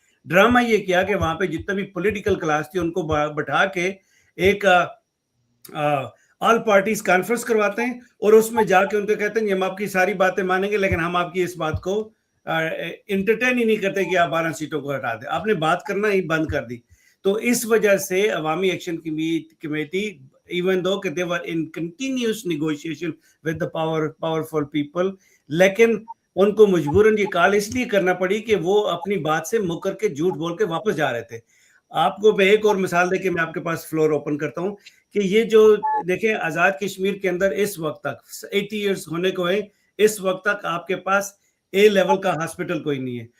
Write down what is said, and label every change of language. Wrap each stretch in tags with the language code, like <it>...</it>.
<ur>Drama یہ کیا کہ وہاں پہ جتنا بھی پولیٹیکل کلاس تھی ان کو بٹھا کے ایک آل پارٹیز کانفرنس کرواتے ہیں, اور اس میں جا کے ان کو کہتے ہیں ہم آپ کی ساری باتیں مانیں گے, لیکن ہم آپ کی اس بات کو انٹرٹین ہی نہیں کرتے کہ آپ 12 سیٹوں کو ہٹا دیں. آپ نے بات کرنا ہی بند کر دی. تو اس وجہ سے</ur> <en>عوامی action committee even though they were in continuous negotiation with the powerful people,</en> <ur>لیکن ان کو مجبوراً یہ کال اس لیے کرنا پڑی کہ وہ اپنی بات سے مکر کے جھوٹ بول کے واپس جا رہے تھے. آپ کو میں ایک اور مثال دے کے میں آپ کے پاس فلور اوپن کرتا ہوں کہ یہ جو دیکھیں آزاد کشمیر کے اندر اس وقت تک 80 ایئرس ہونے کو ہے, اس وقت تک آپ کے پاس اے لیول کا ہاسپٹل کوئی نہیں ہے.</ur>